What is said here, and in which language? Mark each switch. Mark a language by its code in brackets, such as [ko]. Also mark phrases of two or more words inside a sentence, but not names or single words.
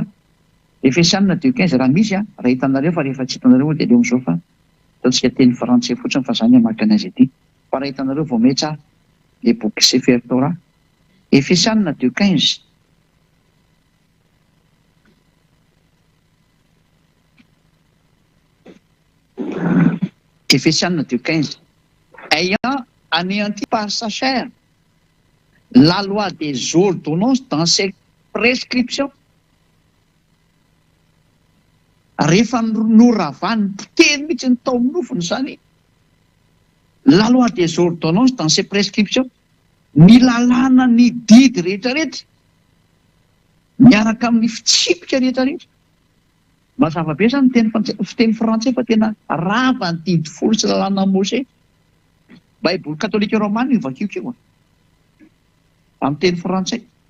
[mg] Efesianina 2:15 raha misy raha hitanareo fa rehefa tsy hitanareo dia leo amin'izao fa ataontsika teny frantsay fotsiny fa zany hamaky anazy ity. Fa raha hitanareo vao metsa le boky Sefer Torah. [fr] Efesianina 2:15 Efesianina 2:15 ayant anéanti par sa chair la loi des ordonnances dans ses prescriptions. [mg] Rehefa noravany poteny mihitsy ny tao amin'ny nofony zany [fr] la loi des ordonnances dans ses prescriptions, [mg] ny lalàna ny didy rehetrarehetra miaraka amin'ny fitsipika rehetrarehetra. Mazava be zany fiteny frantsay fa tena rava ny didy folo sy lalàna Mose. Baiboly katolika romana io vakiokio amin'ny teny frantsay.